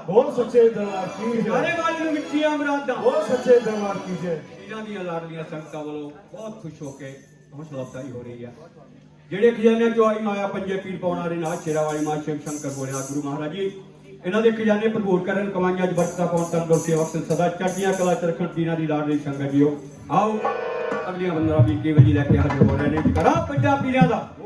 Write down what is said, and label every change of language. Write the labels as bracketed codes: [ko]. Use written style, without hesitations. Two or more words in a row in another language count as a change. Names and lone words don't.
[hi] बोल सच्चे दरबार की [pa] ਸਾਰੇ [hi] जय [pa] ਵਾਲੇ ਨੂੰ ਮਿੱਠੀਆਂ ਮੁਰਾਦਾਂ [hi] बोल सच्चे दरबार की जय [pa] ਪੀਰਾਂ ਦੀਆਂ ਲਾਡਲੀਆਂ ਸੰਗਤਾਂ ਵੱਲੋਂ ਬਹੁਤ ਖੁਸ਼ ਹੋ ਕੇ ਹੌਸਲਾ ਅਫਜ਼ਾਈ ਹੋ ਰਹੀ ਹੈ ਜਿਹੜੇ ਖਜ਼ਾਨੇ ਚੋਂ ਆਈ ਮਾਇਆ ਪੰਜੇ ਪੀਰ ਪਾਉਣ ਵਾਲੇ ਨਾਲ ਸ਼ੇਰਾ ਵਾਲੀ ਮਾਂ ਸ਼ਿਵ ਸ਼ੰਕਰ ਭੋਲੇਨਾਥ ਗੁਰੂ ਮਹਾਰਾਜ ਜੀ ਇਹਨਾਂ ਦੇ ਖਜ਼ਾਨੇ ਭਰਪੂਰ ਕਰਨ ਕਮਾਈਆਂ ਚ ਬਰਕਤਾਂ ਪਾਉਣ ਤੰਦਰੁਸਤੀ ਸੇਵਕ ਸਦਾ ਚੜ੍ਹਦੀਆਂ ਕਲਾ ਚ ਰੱਖਣ ਪੀਰਾਂ ਦੀ ਲਾਡਲੀ ਸੰਗਤ ਜੀਓ ਆਓ ਅਗਲੀਆਂ ਬੰਦਰਾਂ ਵੀ ਕੇਵਲ ਜੀ ਲੈ ਕੇ ਹਾਜ਼ਰ ਹੋ ਰਹੇ ਨੇ ਜਗਾਰਾ ਪੰਜਾਬ ਪੀਰਾਂ ਦਾ